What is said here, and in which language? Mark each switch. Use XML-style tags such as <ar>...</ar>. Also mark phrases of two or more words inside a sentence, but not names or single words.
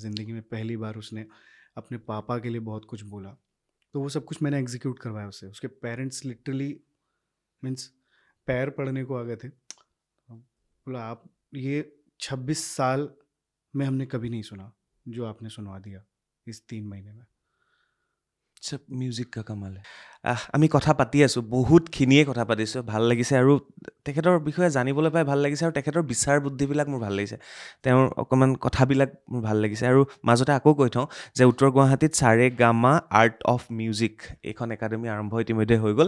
<hi>ज़िंदगी में पहली बार उसने अपने पापा के लिए बहुत कुछ बोला। तो वो सब कुछ मैंने एग्जीक्यूट करवाया उससे। उसके पेरेंट्स</hi> <en>literally means</en> <hi>पैर पड़ने को आ गए थे। बोला, आप ये 26 साल में हमने कभी नहीं सुना जो आपने सुनवा दिया इस 3 महीने में। सब म्यूज़िक कमाले।</hi> <as>আমি কথা পাতি আছোঁ, বহুতখিনিয়ে কথা পাতিছোঁ, ভাল লাগিছে। আৰু তেখেতৰ বিষয়ে জানিবলৈ পাই ভাল লাগিছে, আৰু তেখেতৰ বিচাৰ বুদ্ধিবিলাক মোৰ ভাল লাগিছে, তেওঁৰ অকণমান কথাবিলাক মোৰ ভাল লাগিছে। আৰু মাজতে আকৌ কৈ থওঁ যে উত্তৰ গুৱাহাটীত সাৰেগামা আৰ্ট অফ মিউজিক এইখন একাডেমি আৰম্ভ ইতিমধ্যে হৈ গ'ল।</as>